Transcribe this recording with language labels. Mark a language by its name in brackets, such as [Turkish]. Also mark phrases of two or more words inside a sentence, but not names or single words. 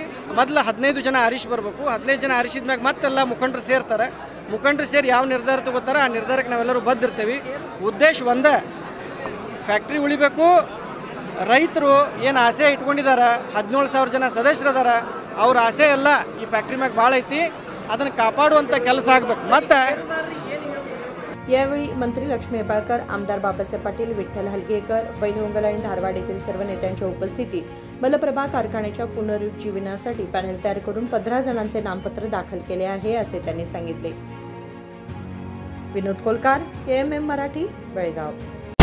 [Kannada] ಮೊದಲು 15 ಜನ ಆರಿಸಿ ಬರಬೇಕು, 15 ಜನ ಆರಿಸಿದ ಮ್ಯಾಗ ಮತ್ತೆಲ್ಲ ಮುಖಂಡರು ಸೇರ್ತಾರೆ, ಮುಖಂಡರು ಸೇರಿ ಯಾವ ನಿರ್ಧಾರ ತಗೋತಾರೆ ಆ ನಿರ್ಧಾರಕ್ಕೆ ನಾವೆಲ್ಲರೂ ಬದ್ದಿರ್ತೀವಿ। ಉದ್ದೇಶ ಒಂದೇ, ಫ್ಯಾಕ್ಟ್ರಿ ಉಳಿಬೇಕು, ರೈತರು ಏನು ಆಸೆ ಇಟ್ಕೊಂಡಿದ್ದಾರೆ 17,000 ಜನ ಸದಸ್ಯರದಾರ, ಅವ್ರ ಆಸೆ ಎಲ್ಲ ಈ ಫ್ಯಾಕ್ಟ್ರಿ ಮ್ಯಾಗ ಭಾಳ ಐತಿ, ಅದನ್ನು ಕಾಪಾಡುವಂಥ ಕೆಲಸ ಆಗಬೇಕು। ಮತ್ತು [Marathi] यावेळी मंत्री लक्ष्मी हेब्बाळकर, आमदार बाबासाहेब पाटील, विठ्ठल हलगेकर, बैलवंगल आणि धारवाड येथील सर्व नेत्यांच्या उपस्थितीत मलप्रभा कारखान्याच्या पुनरुज्जीवनासाठी पॅनेल तयार करून 15 जणांचे नामपत्र दाखल केले आहे, असे त्यांनी सांगितले। विनोद कोलकार, KMM मराठी, बेळगाव।